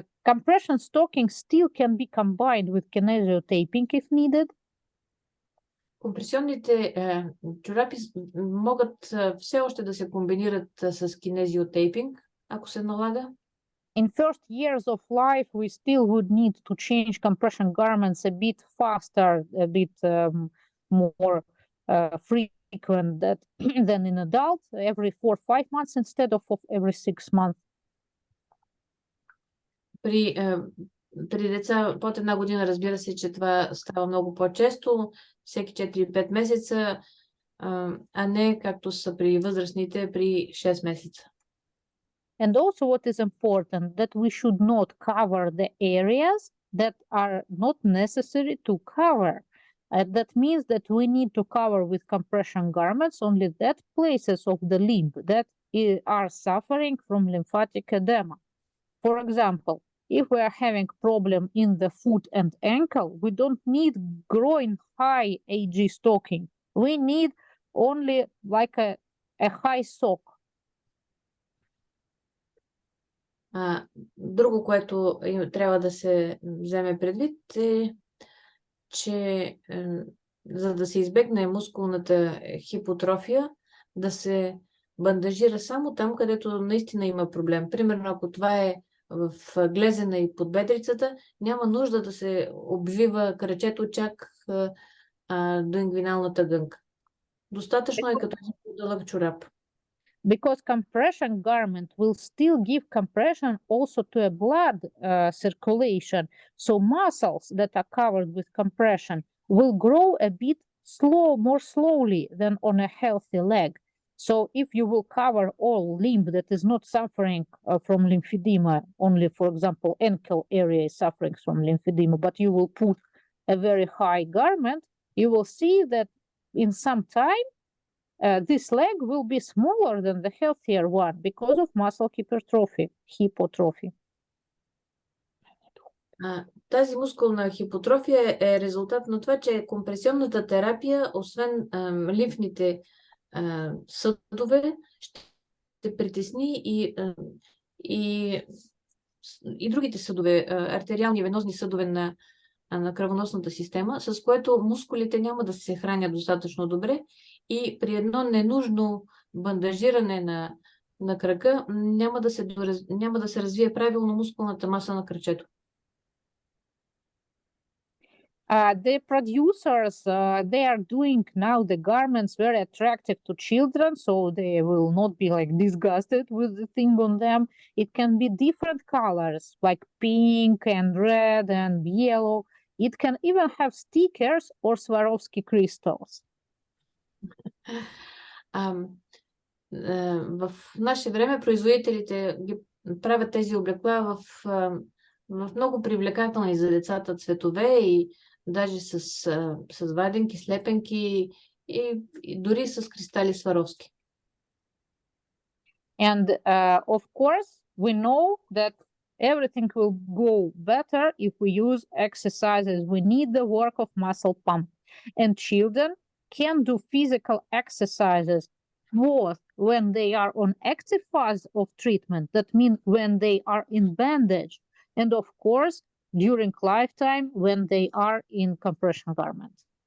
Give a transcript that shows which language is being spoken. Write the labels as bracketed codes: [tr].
[en] Compression stocking still can be combined with kinesiotaping if needed. [bg] Компресионните чорапи могат все още да се комбинират с кинезиотейпинг, ако се налага. [en] In first years of life, we still would need to change compression garments a bit faster, a bit more frequent than in adults, every 4-5 months instead of every 6 months. [bg] При деца под 1 година, разбира се, че това става много по-често, всеки 4-5 месеца, а не както са при възрастните при 6 месеца. [en] And also what is important, that we should not cover the areas that are not necessary to cover. That means that we need to cover with compression garments only that places of the limb that are suffering from lymphatic edema. For example, if we are having problem in the foot and ankle, we don't need groin high AG stocking. We need only like a high sock. [bg] Друго, което трябва да се вземе предвид е, че за да се избегне мускулната хипотрофия, да се бандажира само там, където наистина има проблем. Примерно, ако това е в глезена и подбедрицата, няма нужда да се обвива кръчето чак до ингвиналната гънка. Достатъчно е като дълъг чорап. [en] because compression garment will still give compression also to a blood circulation. So muscles that are covered with compression will grow a bit more slowly than on a healthy leg. So if you will cover all limb that is not suffering from lymphedema, only, for example, ankle area is suffering from lymphedema, but you will put a very high garment, you will see that in some time, this leg will be smaller than the healthier one because of muscle hypertrophy. [bg] Тази мускулна хипотрофия е резултат на това, че компресионната терапия, освен лимфните съдове, ще притесни и другите съдове, артериални и венозни съдове на кръвоносната система, с което мускулите няма да се хранят достатъчно добре и при едно ненужно бандажиране на крака няма да се развие правилно мускулната маса на кръчето. [en] The producers, they are doing now the garments very attractive to children, so they will not be like disgusted with the thing on them. It can be different colors, like pink and red and yellow. It can even have stickers or Swarovski crystals. [bg] В наше време производителите ги правят тези облекла в много привлекателни за децата цветове и даже с ваденки, слепенки и дори с кристали Сваровски. [en] And of course, we know that everything will go better if we use exercises. We need the work of muscle pump. And children can do physical exercises both when they are on active phase of treatment, that means when they are in bandage, and of course, during lifetime when they are in compression garments.